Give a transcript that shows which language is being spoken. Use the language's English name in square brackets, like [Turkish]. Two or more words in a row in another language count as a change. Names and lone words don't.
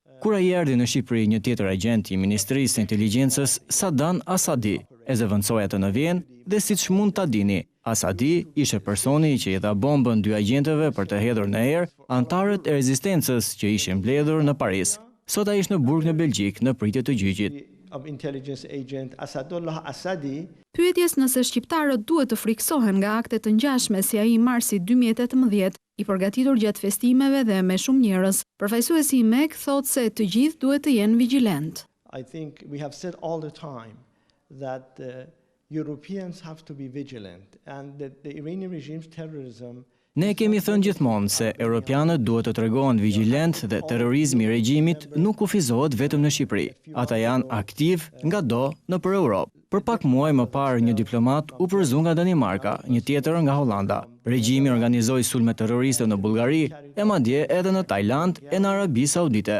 [Albanian] Kur ai erdhi në Shqipëri, një tjetër agent i Ministrisë së Inteligjencës, Sadan Asadi, e zëvendësoi atë në Vjenë dhe siç mund ta dini, Asadi ishte personi që i dha bombën dy agjentëve për të hedhur në erë antarët e rezistencës që ishin mbledhur në Paris. Sot ai është në burg në Belgjik në pritje të gjyqit. [English] Of intelligence agent Asadullah Asadi. [Albanian] Pyetjes nëse shqiptarët duhet të friksohen nga akte të ngjashme si ai i marsit 2018, i përgatitur gjatë festimeve dhe me shumë njerëz, përfaqësuesi i MEK thotë se të gjithë duhet të jenë vigjilent. [English] I think we have said all the time that Europeans have to be vigilant and that the Iranian regime's terrorism. [Albanian] Ne kemi thënë gjithmonë se europianët duhet të tregohen vigjilent dhe terrorizmi i regjimit nuk kufizohet vetëm në Shqipëri. Ata janë aktiv ngado nëpër Europë. Për pak muaj më parë një diplomat u përzu nga Danimarka, një tjetër nga Holanda. Regjimi organizoi sulme terroriste në Bullgari, e madje edhe në Tajland e në Arabi Saudite.